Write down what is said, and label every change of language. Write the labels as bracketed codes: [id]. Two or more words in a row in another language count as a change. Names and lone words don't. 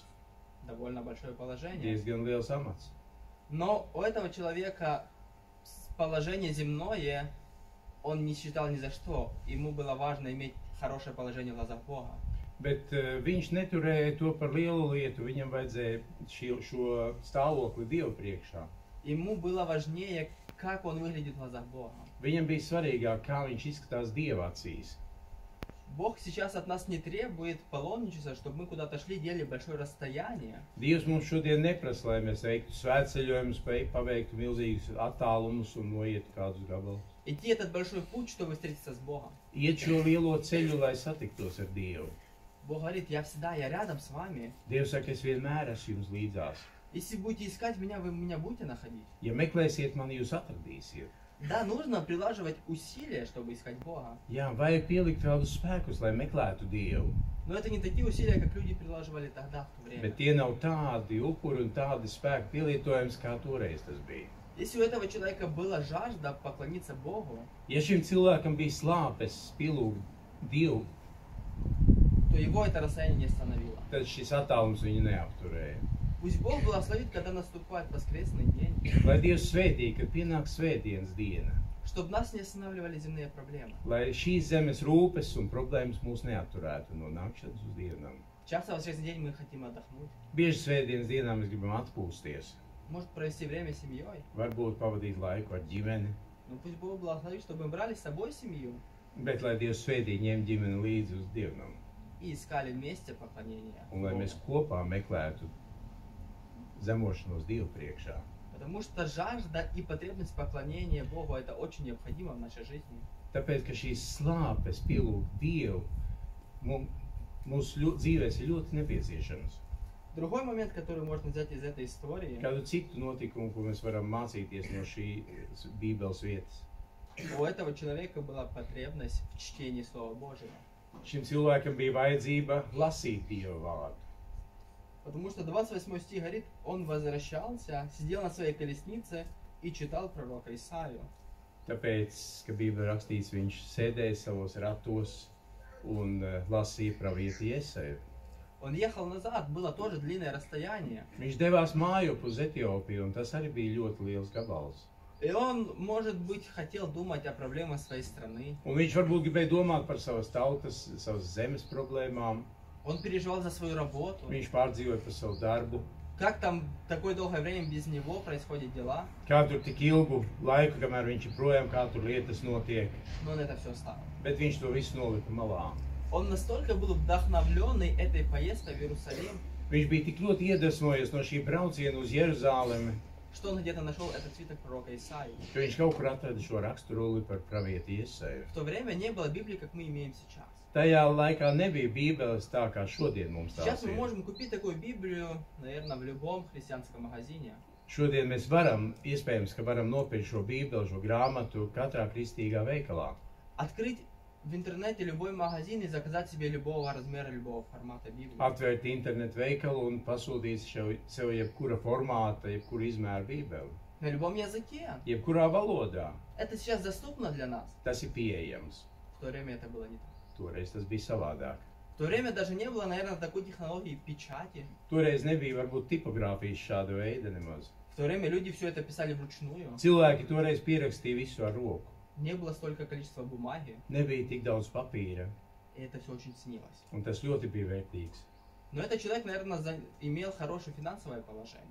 [ru] Довольно большое положение. [lv] Diezgan liels amats. [ru] Но у этого человека положение земное он не считал ни за что. Ему было важно иметь хорошее положение в глазах Бога. [lv] Bet viņš neturēja to par lielu lietu. Viņam vajadzēja šo stāvokli Dievu priekšā. [ru] Ему было важнее, как он выглядит в глазах Бога. [lv] Viņam bija svarīgāk, kā viņš izskatās Dieva acīs. [ru] Бог сейчас от нас не требует паломничества, чтобы мы куда-то шли, делали большое расстояние. [lv] Dievs mums šodien neprasa, lai mēs veiktu svētceļojumus, paveiktu milzīgus attālumus un noietu kādus gabalus. [ru] Идти этот большой путь, чтобы встретиться с Богом. [lv] Iet šo lielo ceļu, lai satiktos ar Dievu. [ru] Бог говорит, я рядом с вами. [lv] Dievs saka, es vienmēr esmu jums līdzās. [ru] Если будете искать меня, вы меня будете находить. [lv] Ja meklēsiet mani, jūs atradīsiet. [ru] Да, нужно прилаживать усилия, чтобы искать Бога. [lv] Jā, vajag pielikt kādus spēkus, lai meklētu Dievu. [ru] Но это не такие усилия, как люди прилаживали тогда, в то время. [lv] Bet tie nav tādi upuri un tādi spēki pielietojums, kā toreiz tas bija. [ru] Если у этого человека была жажда поклониться Богу, [lv] Ja šim cilvēkam bija slāpes pielūgt Dievu, [ru] то его это расстояние не остановило. [lv] tad šis attālums viņu neapturēja. [ru] Пусть Бог благословит, когда наступает воскресный день, [lv] Lai Dievs svētī, kad pienāk svētdienas diena, [ru] чтобы нас не останавливали земные проблемы. [lv] lai šīs zemes rūpes un problēmas mūs neapturētu no nākšanas uz dienām. [ru] Часто в воскресный день мы хотим отдохнуть. [lv] Bieži svētdienas dienā mēs gribam atpūsties, [ru] Может провести время с семьей. [lv] varbūt pavadīt laiku ar ģimeni, [ru] Но пусть Бог благословит, чтобы мы брали с собой семью [lv] bet lai Dievs svētī ņem ģimeni līdzi uz dievnam, [ru] и искали вместе поклонение [lv] un lai [ru] Богу. [lv] mēs kopā meklētu zemošanos Dievu priekšā. [ru] Потому что жажда и потребность поклонения Богу это очень необходимо в нашей жизни. [lv] Tāpēc, ka šīs slāpes pielūgt Dievu mūsu dzīvēs ir ļoti nepieciešams. [ru] Другой момент, который можно взять из этой истории, [lv] Kādu citu notikumu, ko mēs varam mācīties no šī Bībeles vietas? [ru] у этого человека была потребность в чтении Слова Божьего. [lv] Šim cilvēkam bija vajadzība lasīt Dieva vārdu. [ru] Потому что 28 стих говорит, он возвращался, сидел на своей колеснице и читал пророка Исаию. [lv] Tāpēc, ka Bībelē rakstīts, viņš sēdēja savos ratos un lasīja pravieti Jesaju. [ru] Он ехал назад, было тоже длинное расстояние. [lv] Viņš devās mājup uz Etiopiju, un tas arī bija ļoti liels gabals. [ru] И он, может быть, хотел думать о проблемах своей страны. [lv] Un viņš varbūt gribēja domāt par savas tautas, savas zemes problēmām. [ru] Он переживал за свою работу. [lv] Viņš pārdzīvoja par savu darbu. [ru] Как там такое долгое время без него происходят дела. [lv] Kā tur tik ilgu laiku, kamēr viņš ir projām, kā tur lietas notiek. [ru] Но он это все оставил. [lv] Bet viņš to visu nolika malā. [ru] Он настолько был вдохновленный этой поездкой в Иерусалим, [lv] Viņš bija tik ļoti iedvesmojies no šī brauciena uz Jeruzālemi, [ru] что он где-то нашел этот свиток пророка Исаии. [lv] ka viņš kaut kur atrada šo raksturuli par pravieti Jesaju. [ru] В то время не было Библии, как мы имеем сейчас. [lv] Tajā laikā nebija Bībeles tā, kā šodien mums [ru] Сейчас [lv] tās [ru] мы [lv] ir. [ru] можем купить такую Библию, наверное, в любом христианском магазине. [lv] Šodien mēs varam, iespējams, ka varam nopirkt šo Bībeli, šo grāmatu katrā kristīgā veikalā. [ru] Открыть в интернете любой магазин и заказать себе любого размера, любого формата Библии. [lv] Atvērt internetu veikalu un pasūtīt sev jebkura formāta, jebkura izmēra Bībeli. [ru] На любом языке. [lv] Jebkurā valodā. [ru] Это сейчас доступно для нас. [lv] Tas ir pieejams. [ru] В то время это было не так. [lv] Toreiz tas bija savādāk. [ru] В то время даже не было, наверное, такой технологии печати. [lv] Toreiz nebija varbūt tipogrāfijas šāda veida nemaz. [ru] В то время люди все это писали вручную. [lv] Cilvēki toreiz pierakstīja visu ar roku. [ru] Не было столько количества бумаги. [lv] Nebija tik daudz papīra, [ru] И это все очень ценилось. [lv] un tas ļoti bija vērtīgs. [ru] Но этот человек, наверное, имел хорошее финансовое положение.